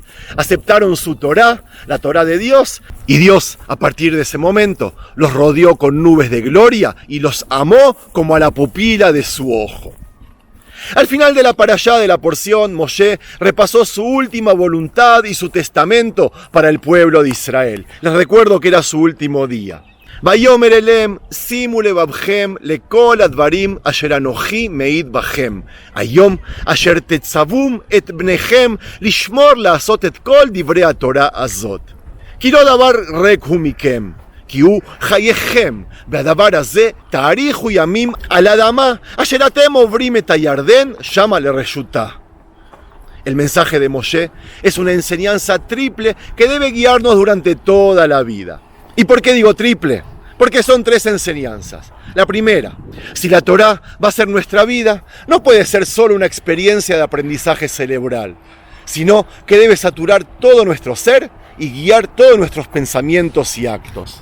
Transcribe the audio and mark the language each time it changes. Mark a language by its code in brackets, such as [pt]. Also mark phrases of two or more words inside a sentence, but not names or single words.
[es] Aceptaron su Torá, la Torá de Dios, y Dios, a partir de ese momento, los rodeó con nubes de gloria y los amó como a la pupila de su ojo. Al final de la parashá de la porción, Moshe repasó su última voluntad y su testamento para el pueblo de Israel. Les recuerdo que era su último día. [he] ויאמר אלהם שימו לבבכם לכל הדברים אשר אנכי מעיד בכם. היום אשר תצום את בניכם לשמר לעשות את כל דברי התורה הזאת. כי לא דבר ריק הוא מכם, כי הוא חייכם, והדבר הזה תאריכו ימים על האדמה, אשר אתם עוברים את הירדן, שמה לרשותה. [es] El mensaje de Moshe es una enseñanza triple que debe guiarnos durante toda la vida. ¿Y por qué digo triple? Porque son 3 enseñanzas. La primera, si la Torá va a ser nuestra vida, no puede ser solo una experiencia de aprendizaje cerebral, sino que debe saturar todo nuestro ser y guiar todos nuestros pensamientos y actos.